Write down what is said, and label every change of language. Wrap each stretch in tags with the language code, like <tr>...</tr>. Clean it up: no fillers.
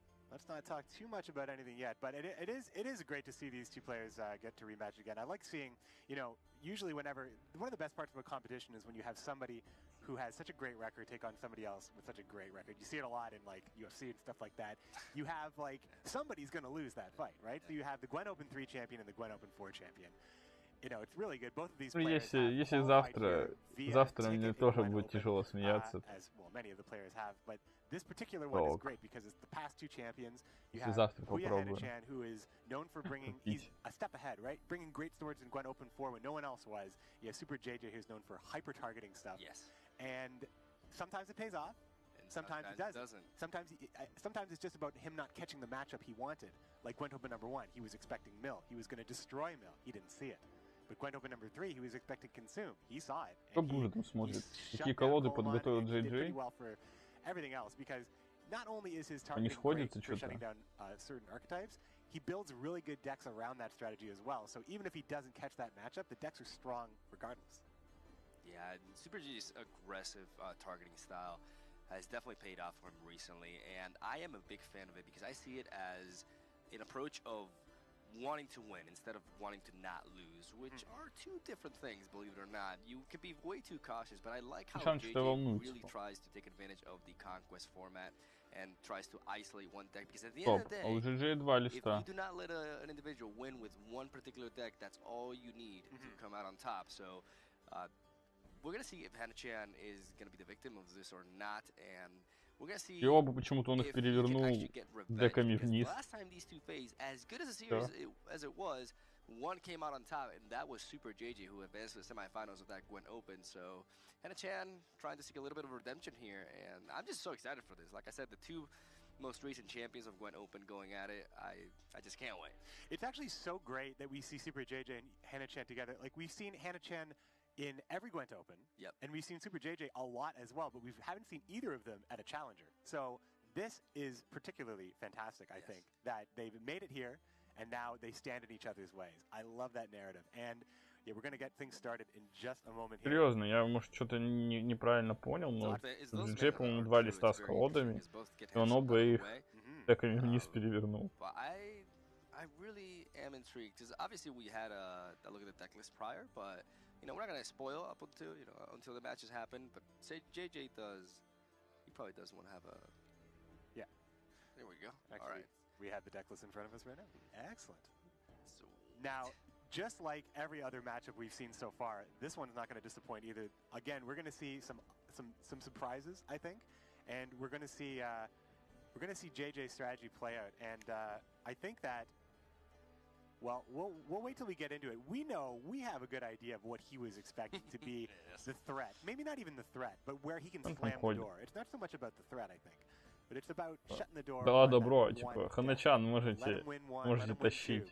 <en>Let's not talk too much about anything yet, but it is great to see these two players get to rematch again. I like seeing, usually one of the best parts of a competition is when you have somebody who has such a great record take on somebody else with such a great record. You see it a lot in like UFC and stuff like that. You have like somebody's going to lose that fight, right? So you have the Gwen Open 3 champion and the Gwen Open 4 champion. It's really good. Both of these players</en> <ru>если завтра мне тоже будет тяжело смеяться.</ru> <en>Many of the players have, but this particular one is great because it's the past two champions. You have Hannah-chan, who is known for bringing, he's a step ahead, right? Bringing great swords in Gwen Open 4 when no one else was. You have Super JJ, who's known for hyper-targeting stuff. Yes. And sometimes it pays off. Sometimes it doesn't. Sometimes it's just about him not catching the matchup he wanted. Like Gwen Open number 1, he was expecting Mill. He was going to destroy Mill. He didn't see it. But Gwen Open number 3, he was expecting Consume. He saw it.</en> <ru>Кто будет там смотрит? Какие колоды подготовил JJ?</ru> <en>Everything else, because not only is his targeting great for shutting down certain archetypes, he builds really good decks around that strategy as well. So even if he doesn't catch that matchup, the decks are strong regardless. Yeah, Super G's aggressive targeting style has definitely paid off for him recently, and I am a big fan of it because I see it as an approach of wanting to win instead of wanting to not lose, which are two different things, believe it or not. You can be way too cautious, but I like how JJ really tries to take advantage of the Conquest format and tries to isolate one deck, because at the end of the day, if you do not let an individual win with one particular deck, that's all you need to come out on top. So we're going to see if Hannah-chan is going to be the victim of this or not, and we're going to see</en> <ru>И оба почему-то он их перевернул деками вниз.</ru> <en>Last time these two faced, as good as a series as it was, one came out on top, and that was Super JJ, who advanced to the semifinals of that Gwen Open. So Hannah-chan trying to seek a little bit of redemption here, and I'm just so excited for this. Like I said, the two most recent champions of Gwen Open going at it, I just can't wait. It's actually so great that we see Super JJ and Hannah-chan together. Like, we've seen Hannah-chan in every Gwent Open, and we've seen Super JJ a lot as well, but we haven't seen either of them at a challenger. So this is particularly fantastic, I think, that they've made it here, and now they stand in each other's ways. I love that narrative, and yeah, we're going to get things started in just a moment here.</en> <ru>Серьезно, я, может, что-то неправильно понял, но JJ, по-моему, 2 листа с колодами, и он оба их деками вниз перевернул.</ru> <en>I really am intrigued, because obviously we had a look at the deck list prior, but we're not going to spoil up until the matches happen, but say JJ does, he probably does want to have a... Yeah. There we go. Actually, all right. We have the deck list in front of us right now. Excellent. Now, just like every other matchup we've seen so far, this one's not going to disappoint either. Again, we're going to see some surprises, I think, and we're going to see JJ's strategy play out. And I think that, well, we'll wait till we get into it. We know we have a good idea of what he was expecting to be the threat. Maybe not even the threat, but where he can slam the door. It's not so much about the threat, I think, but it's about shutting the door.</en> <ru>Да, добро, типа, Ханычан можете тащить.</ru>